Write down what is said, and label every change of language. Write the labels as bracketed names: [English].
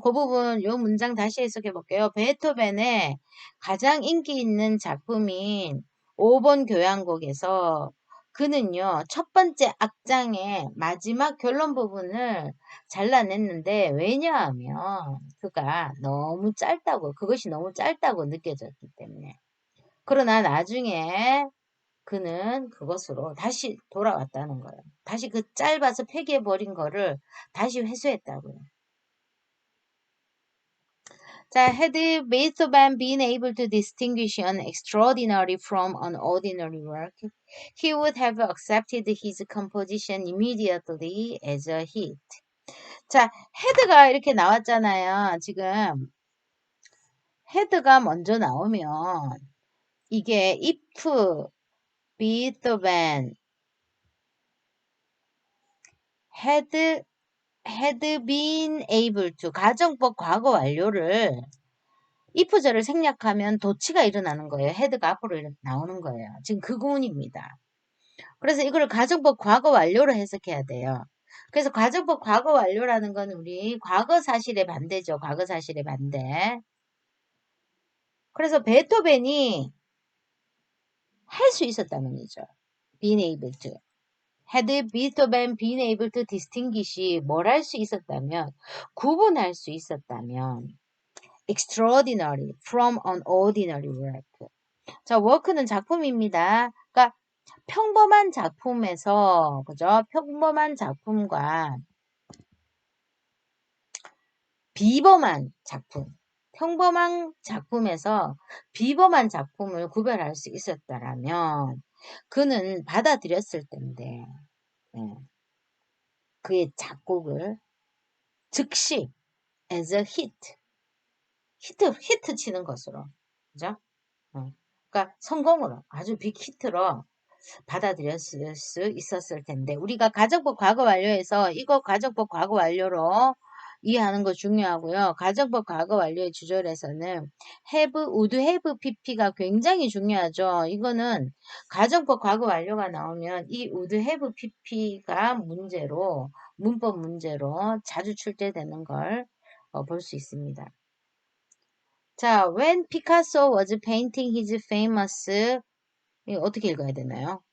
[Korean] 그 부분, 요 문장 다시 해석해 볼게요. 베토벤의 가장 인기 있는 작품인 5번 교향곡에서 그는요, 첫 번째 악장의 마지막 결론 부분을 잘라냈는데, 왜냐하면 그가 너무 짧다고, 그것이 너무 짧다고 느껴졌기 때문에. 그러나 나중에 그는 그것으로 다시 돌아왔다는 거예요. 다시 그 짧아서 폐기해버린 거를 다시 회수했다고요. [English] 자, had Beethoven been able to distinguish an extraordinary from an ordinary work, he would have accepted his composition immediately as a hit. [Korean] 자, had가 이렇게 나왔잖아요. 지금 had가 먼저 나오면 이게 [English] if Beethoven had been able to [Korean] 가정법 과거 완료를 if절을 생략하면 도치가 일어나는 거예요. 헤드가 앞으로 나오는 거예요. 지금 그 구문입니다. 그래서 이걸 가정법 과거 완료로 해석해야 돼요. 그래서 가정법 과거 완료라는 건 우리 과거 사실의 반대죠. 과거 사실의 반대. 그래서 베토벤이 할 수 있었다는 얘기죠. [English] Been able to. Had Beethoven been able to distinguish [Korean] 뭘 할 수 있었다면, 구분할 수 있었다면 [English] extraordinary from an ordinary work. [Korean] 자, work는 작품입니다. 그러니까 평범한 작품에서, 그죠? 평범한 작품과 비범한 작품. 평범한 작품에서 비범한 작품을 구별할 수 있었다라면 그는 받아들였을 텐데. 네. 그의 작곡을 즉시 as a 히트 치는 것으로. 그죠? 그러니까 성공으로, 아주 빅 히트로 받아들였을 수 있었을 텐데, 우리가 가정법 과거 완료에서 이거 가정법 과거 완료로 이해하는 거 중요하고요. 가정법 과거 완료의 주절에서는 [English] would have, [Korean] pp가 굉장히 중요하죠. 이거는 가정법 과거 완료가 나오면 이 would have, pp가 문제로, 문법 문제로 자주 출제되는 걸 볼 수 있습니다. [English] 자, when Picasso was painting his famous, [Korean] 이거 어떻게 읽어야 되나요?